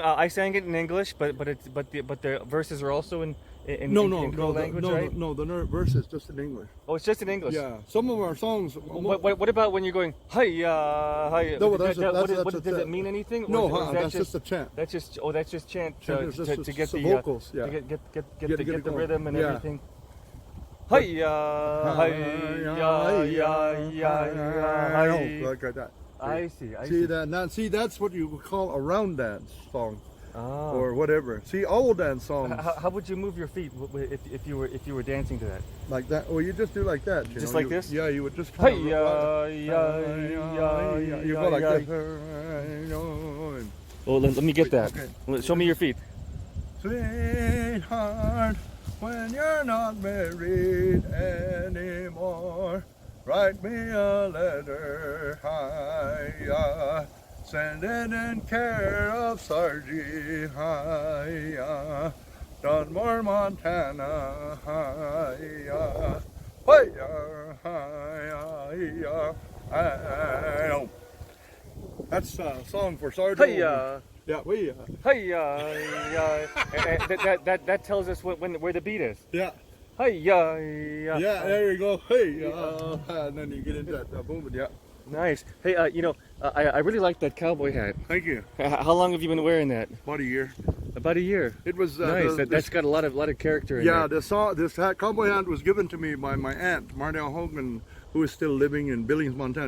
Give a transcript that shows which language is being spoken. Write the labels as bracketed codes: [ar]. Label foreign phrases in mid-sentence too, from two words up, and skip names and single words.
[en] I sang it in English, but the verses are also in crow language, right? No, the verse is just in English. Oh, it's just in English. Yeah, some of our songs. What about when you're going hi? No, that's does it mean anything? No, or is that's just a chant. That's just chant Chant, to just get the vocals. Yeah. to get the going. rhythm and Yeah. everything. Hi-ya. Like that. I see. See that? Now, see, that's what you would call a round dance song, Ah. or whatever. See, old dance songs How would you move your feet if you were dancing to that? like that. Well, you just do like that. Just know? like this? Yeah, you would just kind of. You go like Hi-ya. this. Well, let me get that. Okay. Show me your feet. Sweetheart, when you're not married anymore, write me a letter. Hi-ya. Send it in care of Sargy. Hi-ya. Dunmore, Montana. Hi-ya. Hi-ya. Hi-ya. Hi-ya. That's a song for Sarge. Hi-ya. Yeah, we. Hi-ya. That tells us where the beat is. Yeah. Hi-ya. Yeah, there you go. Hey, and then you get into that movement. Yeah. Nice. Hey, I really like that cowboy hat. Thank you. How long have you been wearing that? About a year. About a year. It was Nice. That's got a lot of character in yeah. it. This hat, cowboy hat, was given to me by my aunt Mardell Hogan, who is still living in Billings, Montana.